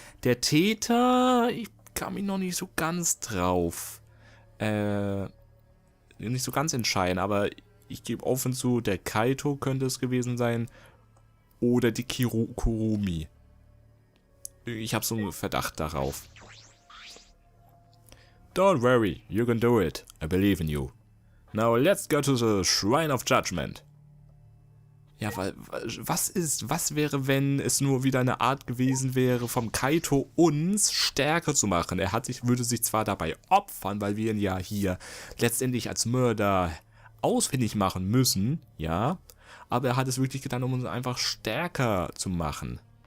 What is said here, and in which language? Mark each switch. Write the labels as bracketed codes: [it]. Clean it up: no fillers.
[de] Der Täter, ich kann mich noch nicht so ganz drauf nicht so ganz entscheiden, aber ich gebe offen zu, der Kaito könnte es gewesen sein oder die Kurumi. Ich habe so einen Verdacht darauf. [en] Don't worry, you can do it. I believe in you. Now let's go to the Shrine of Judgment. [de] Ja, weil, was wäre, wenn es nur wieder eine Art gewesen wäre, vom Kaito uns stärker zu machen? Er würde sich zwar dabei opfern, weil wir ihn ja hier letztendlich als Mörder ausfindig machen müssen, ja, aber er hat es wirklich getan, um uns einfach stärker zu machen.